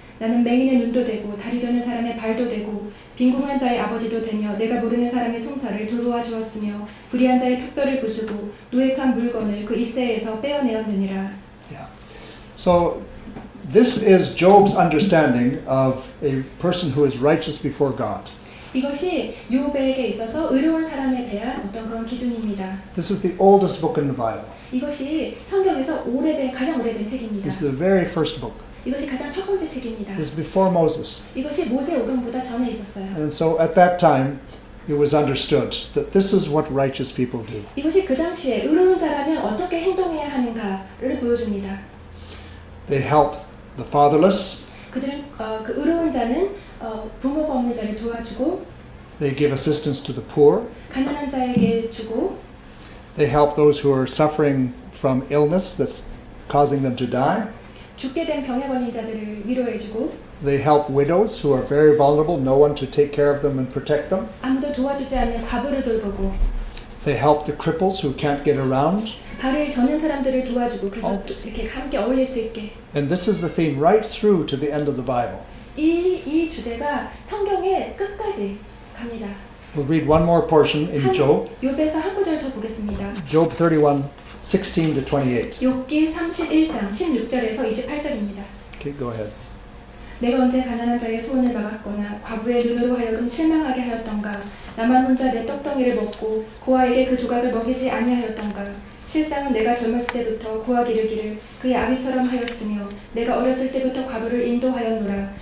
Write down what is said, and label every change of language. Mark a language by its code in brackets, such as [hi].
[ko] 나는 맹인의 눈도 되고 다리 저는 사람의 발도 되고 빈궁한 자의 아버지도 되며 내가 모르는 사람의 송사를 돌보아 주었으며 불의한 자의 턱뼈를 부수고 노획한 물건을 그 이새에서 빼어내었느니라. [en] Yeah. So this is Job's understanding of a person who is righteous before God. [ko] 이것이 욥에게 있어서 의로운 사람에 대한 어떤 그런 기준입니다. [en] This is the oldest book in the Bible. [ko] 이것이 성경에서 가장 오래된 책입니다. [en] This is the very first book. [ko] 이것이 가장 첫 번째 책입니다. [en] This is before Moses. [ko] 이것이 모세 오경보다 전에 있었어요. [en] And so at that time it was understood that this is what righteous people do. [ko] 이것이 그 당시에 의로운 자라면 어떻게 행동해야 하는가를 보여줍니다. [en] They help the fatherless. [ko] 그들은 그 의로운 자는 부모가 없는 자를 도와주고 [en] They give assistance to the poor. [ko] 가난한 자에게 주고 [en] They help those who are suffering from illness that's causing them to die. [ko] 죽게 된 병에 걸린 자들을 위로해주고 [en] They help widows who are very vulnerable, no one to take care of them and protect them. [ko] 아무도 도와주지 않는 과부를 돌보고 [en] They help the cripples who can't get around. [ko] 발을 저는 사람들을 도와주고 그래서 또 이렇게 함께 어울릴 수 있게 [en] And this is the theme right through to the end of the Bible. [ko] 이 주제가 성경의 끝까지 갑니다. [en] We'll read one more portion in Job. [ko] 욥에서 한 구절 더 보겠습니다. [en] Job 31, 16 to 28. [ko] 욥기 31장 16절에서 28절입니다. [en] Okay, go ahead. [ko] 내가 언제 가난한 자의 소원을 막았거나 과부의 눈으로 하여금 실망하게 하였던가 나만 혼자 내 떡덩이를 먹고 고아에게 그 조각을 먹이지 아니하였던가 실상은 내가 젊었을 때부터 고아 기르기를 그의 아비처럼 하였으며 내가 어렸을 때부터 과부를 인도하였노라.